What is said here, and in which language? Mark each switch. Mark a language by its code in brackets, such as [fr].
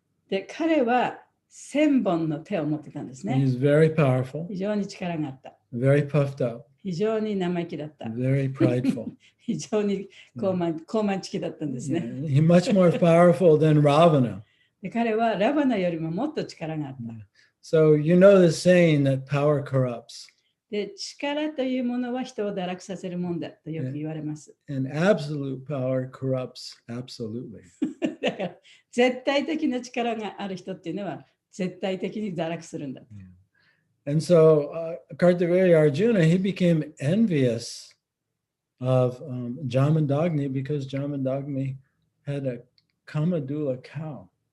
[ja] で、彼は1000本の手を持ってたんです [en] And he's very powerful, [ja] 非常に力があった。 [en] very puffed up, [ja] 非常に生意気だった。 [en] very prideful. [ja] 非常に高慢ちきだったんですね。 [en] Yeah. He's much more powerful than Ravana. [ja] で彼はラバナよりももっと力があった。 [en] So you know the saying that power corrupts. [ja] で、力というものは人を堕落させるもんだとよく言われます。 [en] And absolute power corrupts absolutely. [ja] だから、絶対的な力がある人っていうのは、絶対的に堕落するんだ。 [en] And so Kartavirya Arjuna, he became envious of Jamandagni because Jamandagni had a Kamadula cow.